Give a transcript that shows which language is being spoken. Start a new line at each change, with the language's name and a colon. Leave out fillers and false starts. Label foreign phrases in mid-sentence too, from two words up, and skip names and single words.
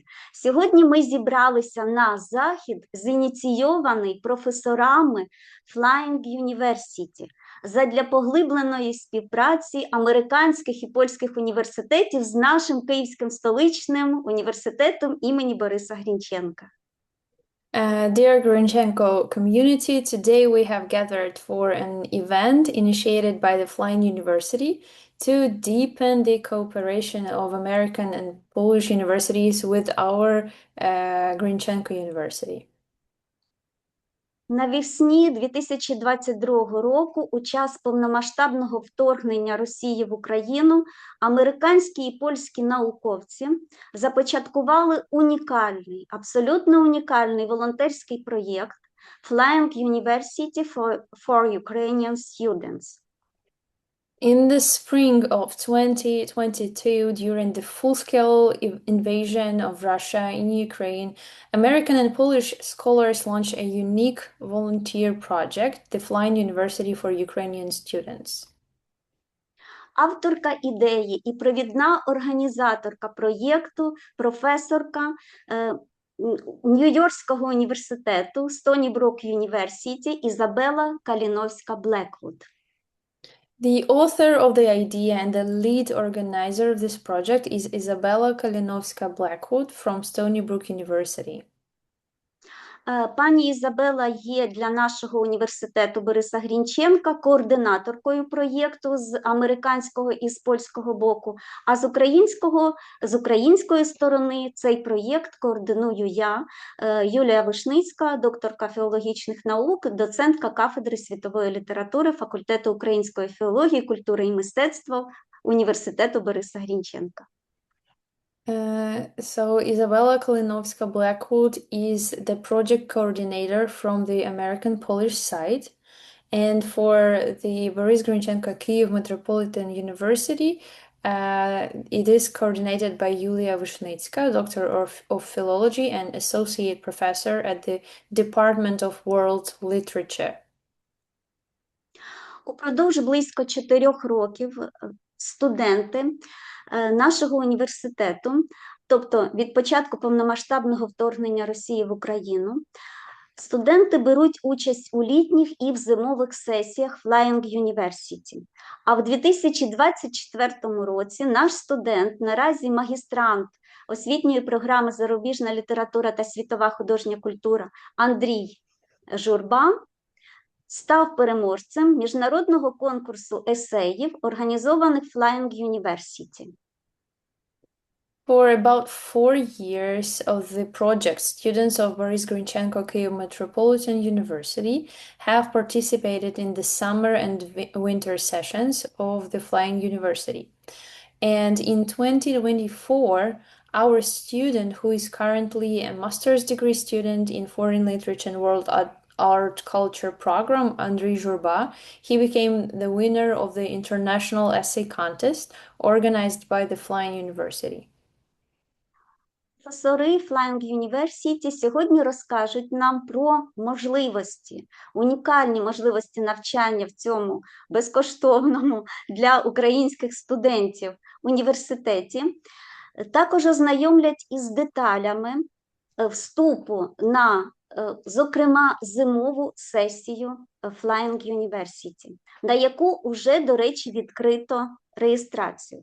Ukrainian: Сьогодні ми зібралися на захід, зініційований професорами Flying University задля поглибленої співпраці американських і польських університетів з нашим Київським столичним університетом імені Бориса Грінченка.
English: Dear Grinchenko community, today we have gathered for an event initiated by the Flying University to deepen the cooperation of American and Polish universities with our Grinchenko University.
Ukrainian: Навесні 2022 року, у час повномасштабного вторгнення Росії в Україну, американські і польські науковці започаткували унікальний, абсолютно унікальний волонтерський проєкт Flying University for Ukrainian Students.
English: In the spring of 2022, during the full-scale invasion of Russia in Ukraine, American and Polish scholars launched a unique volunteer project, the Flying University for Ukrainian Students.
Ukrainian: Авторка ідеї і провідна організаторка проєкту, професорка Нью-Йоркського університету Stony Brook University Izabela Kalinowska-Blackwood.
English: The author of the idea and the lead organizer of this project is Izabela Kalinowska-Blackwood from Stony Brook University.
Ukrainian: Пані Ізабела є для нашого університету Бориса Грінченка координаторкою проєкту з американського і з польського боку, а з української сторони цей проєкт координую я, Юлія Вишницька, докторка філологічних наук, доцентка кафедри світової літератури Факультету української філології, культури і мистецтва Університету Бориса Грінченка.
English: So Izabela Kalinowska-Blackwood is the project coordinator from the American-Polish side, and for the Boris Grynchenko Kyiv Metropolitan University, it is coordinated by Yulia Vyshnitska, Doctor of Philology and Associate Professor at the Department of World Literature.
Ukrainian: Упродовж близько 4 років студенти нашого університету, тобто від початку повномасштабного вторгнення Росії в Україну, студенти беруть участь у літніх і в зимових сесіях Flying University. А в 2024 році наш студент, наразі магістрант освітньої програми «Зарубіжна література та світова художня культура» Андрій Журба, став переможцем міжнародного конкурсу есеїв, організованих Flying University.
English: For about 4 years of the project, students of Boris Grynchenko Kyiv Metropolitan University have participated in the summer and winter sessions of the Flying University. And in 2024, our student, who is currently a master's degree student in foreign literature and world art culture program, Andriy Zhurba, he became the winner of the international essay contest organized by the Flying University.
Ukrainian: Професори Flying University сьогодні розкажуть нам про можливості, унікальні можливості навчання в цьому безкоштовному для українських студентів університеті. Також ознайомлять із деталями вступу на, зокрема, зимову сесію Flying University, на яку вже, до речі, відкрито реєстрацію.